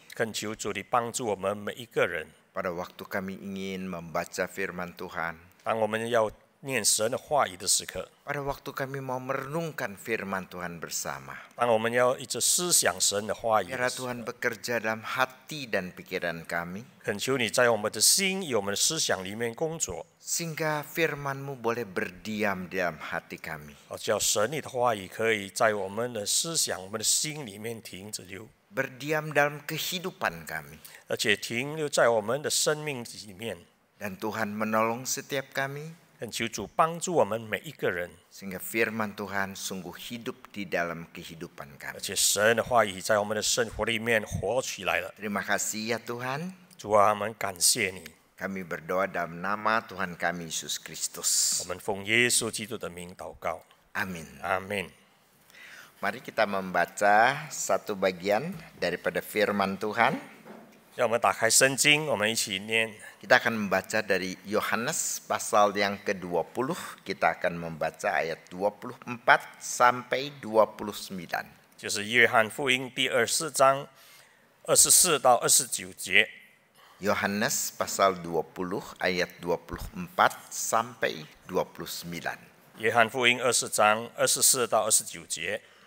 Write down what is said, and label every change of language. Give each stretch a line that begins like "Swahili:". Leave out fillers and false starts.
Chinese: 恳求主你帮助我们每一个人。
Indonesian: pada waktu kami ingin membaca firman Tuhan,
Chinese: 当我们要念神的话语的时刻，
Indonesian: pada waktu kami mau merenungkan firman Tuhan bersama.
Chinese: 当我们要一直思想神的话语的
Indonesian: Biarlah
Chinese: 时候，
Indonesian: Tuhan bekerja dalam hati dan pikiran kami,
Chinese: 恳求你在我们的心与我们的思想里面工作，
Indonesian: sehingga firman-Mu boleh berdiam dalam hati kami.
Chinese: 叫神你的话语可以在我们的思想、我们的心里面停止留，
Indonesian: Berdiam dalam kehidupan kami.
Chinese: 而且停留在我们的生命里面。
Indonesian: Dan Tuhan menolong setiap kami,
Chinese: 恳求主帮助我们每一个人，
Indonesian: sehingga firman Tuhan sungguh hidup di dalam kehidupan
Chinese: 而
Indonesian: kami.
Chinese: 且神的话语在我们的生活里面活起来了。
Indonesian: Terima kasih ya Tuhan.
Chinese: 主啊，我们感谢你，
Indonesian: Kami berdoa dalam nama Tuhan kami Yesus
Chinese: 我
Indonesian: Kristus.
Chinese: 们奉耶稣基督的名祷告，
Indonesian: Amin.
Chinese: 阿门。
Indonesian: Mari kita membaca satu bagian daripada firman Tuhan.
Chinese: 让我们打开圣经，我们一起念。
Indonesian: Kita akan membaca dari Yohanes pasal yang ke-20. Kita akan membaca ayat 24 sampai 29.
Chinese: 就是约翰福音第24章24到29节。
Indonesian: Yohanes pasal 20 ayat 24 sampai 29.
Chinese: 约翰福音20章24到29节。